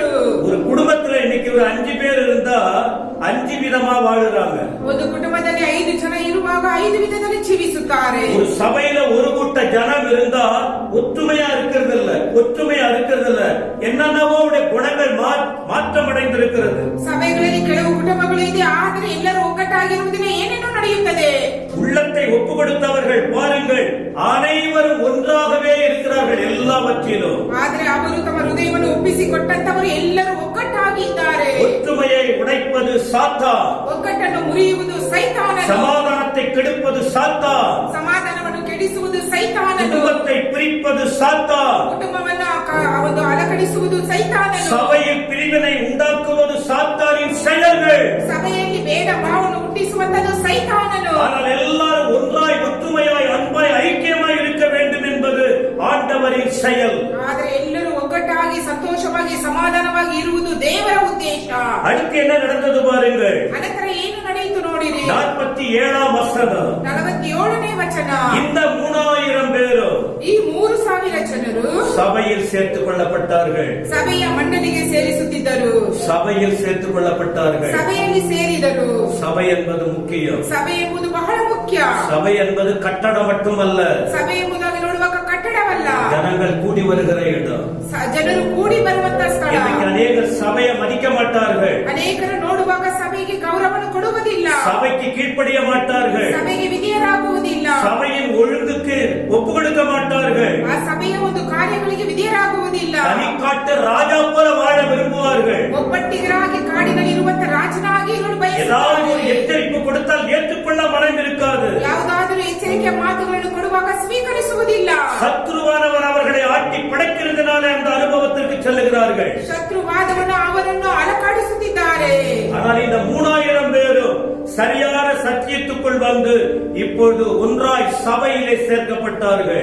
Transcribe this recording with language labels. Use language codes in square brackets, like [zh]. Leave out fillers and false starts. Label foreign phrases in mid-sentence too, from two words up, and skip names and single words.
[ta] ஒரு குடும்பத்துல இன்னைக்கு ஒரு 5 பேர் இருந்தா 5 விதமா வாழுறாங்க. [kn] ಒಂದು ಕುಟುಂಬದಲ್ಲಿ 5 ಜನ ಇರುವಾಗ 5 ವಿಧದಲ್ಲಿ ಜೀವಿಸುತ್ತಾರೆ. [ta] ஒரு சபையில ஒரு கூட்ட ஜனம் இருந்தா ஒற்றுமையா இருக்கிறது இல்ல, என்னென்னவோ குணங்கள் மாற்றம் அடைந்திருக்கிறது. [kn] ಸಭೆಗಳಲ್ಲಿ ಕೆಲವು ಕುಟುಂಬಗಳು ಇದೆ, ಆದರೆ ಎಲ್ಲರೂ ಒಗ್ಗಟ್ಟಾಗಿರುವುದಿಲ್ಲ, ಏನೇನೋ ನಡೆಯುತ್ತದೆ. [ta] உள்ளத்தை ஒப்பு கொடுத்தவர்கள் பாருங்கள், அனைவரும் ஒன்றாகவே இருக்கிறார்கள் எல்லாவற்றிலும். [kn] ಆದರೆ ಅವರು ತಮ್ಮ ಹೃದಯವನ್ನು ಒಪ್ಪಿಸಿಕೊಟ್ಟಂತವರು ಎಲ್ಲರೂ ಒಗ್ಗಟ್ಟಾಗಿದ್ದಾರೆ. [ta] ஒற்றுமையை உடைப்பது சாத்தான், [kn] ಒಗ್ಗಟ್ಟನ್ನು ಮುರಿಯುವುದು ಸೈತಾನನು. [ta] சமாதானத்தை கெடுப்பது சாத்தான், [kn] ಸಮಾಧಾನವನ್ನು ಕೆಡಿಸುವುದು ಸೈತಾನನು. [ta] குடும்பத்தை பிரிப்பது சாத்தான், [kn] ಕುಟುಂಬವನ್ನು ಒಂದು ಅಲಕಡಿಸುವುದು ಸೈತಾನನು. [ta] சபையில் பிரிவினை உண்டாக்குவது சாத்தானின் செயல்கள். [kn] ಸಭೆಯಲ್ಲಿ ಭೇದ ಭಾವವನ್ನು ಹುಟ್ಟಿಸುವಂತದ್ದು ಸೈತಾನನು. [ta] ஆனால் எல்லாரும் ஒன்றாய் ஒற்றுமையாய் அன்பாய் ஐக்கியமாய் இருக்க வேண்டும் என்பது ஆண்டவரின் செயல். [kn] ಆದರೆ ಎಲ್ಲರೂ ಒಗ್ಗಟ್ಟಾಗಿ ಸಂತೋಷವಾಗಿ ಸಮಾಧಾನವಾಗಿ ಇರುವುದು ದೇವರ ಉದ್ದೇಶ. [ta] அடுத்து என்ன நடந்தது பாருங்கள். [kn] ಅನಂತರ ಏನು ನಡೆಯಿತು ನೋಡಿರಿ. [ta] 47 வசனம். [kn] 47ನೇ ವಚನ. [ta] இந்த 3000 பேரும் [kn] ಈ 3000 ಜನರು [ta] சபையில் சேர்த்துக் கொள்ளப்பட்டார்கள். [kn] ಸಭೆಯ ಮಂಡಳಿಗೆ ಸೇರಿಸುತ್ತಿದ್ದರು. [ta] சபையில் சேர்த்துக் கொள்ளப்பட்டார்கள். [kn] ಸಭೆಯಲ್ಲಿ ಸೇರಿದರು. [ta] சபை என்பது முக்கியம். [kn] ಸಭೆ ಎಂಬುದು ಬಹಳ ಮುಖ್ಯ. [ta] சபை என்பது கட்டடம் மட்டுமல்ல, [kn] ಸಭೆ ಎಂಬುದಾಗಿ ನೋಡುವಾಗ ಕಟ್ಟಡವಲ್ಲ, [ta] ஜனங்கள் கூடி வருகிற இடம். [kn] ಜನರು ಕೂಡಿ ಬರುವಂತ ಸ್ಥಳ. [ta] இன்னைக்கு அநேகர் சபையை மதிக்க மாட்டார்கள். [kn] ಅನೇಕರು ನೋಡುವಾಗ ಸಭೆಗೆ ಗೌರವವನ್ನು ಕೊಡುವುದಿಲ್ಲ, [ta] சபைக்கு கீழ்ப்படிய மாட்டார்கள், [kn] ಸಭೆಗೆ ವಿಧೇಯರಾಗುವುದಿಲ್ಲ, [ta] சபையின் ஒழுங்குக்கு ஒப்பு கொடுக்க மாட்டார்கள், [kn] ಆ ಸಭೆಯ ಒಂದು ಕಾರ್ಯಗಳಿಗೆ ವಿಧೇಯರಾಗುವುದಿಲ್ಲ. [ta] தனிக்காட்டு ராஜா போல வாழ விரும்புவார்கள். [kn] ಒಬ್ಬಟ್ಟಿಗರಾಗಿ ಕಾಡಿನಲ್ಲಿರುವಂತ ರಾಜನಾಗಿ ಇರಲು [ta] ஏதாவது ஒரு [kn] ಬಯಸುತ್ತಾರೆ. [ta] எச்சரிப்பு கொடுத்தால் ஏற்றுக்கொள்ள மனம் இருக்காது. [kn] ಯಾವುದಾದರೂ ಎಚ್ಚರಿಕೆಯ ಮಾತುಗಳನ್ನು ಕೊಡುವಾಗ ಸ್ವೀಕರಿಸುವುದಿಲ್ಲ. [ta] சத்ருவானவர் அவர்களை ஆட்டி படைக்கிறதுனால அந்த அனுபவத்திற்கு செல்லுகிறார்கள். [kn] ಶತ್ರುವಾದವನ್ನು ಅವರನ್ನು ಅಲಕಾಡಿಸುತ್ತಿದ್ದಾರೆ. [ta] ஆனால் இந்த 3000 பேரும் சரியான சத்தியத்துக்குள் வந்து இப்பொழுது ஒன்றாய் சபையிலே சேர்க்கப்பட்டார்கள்.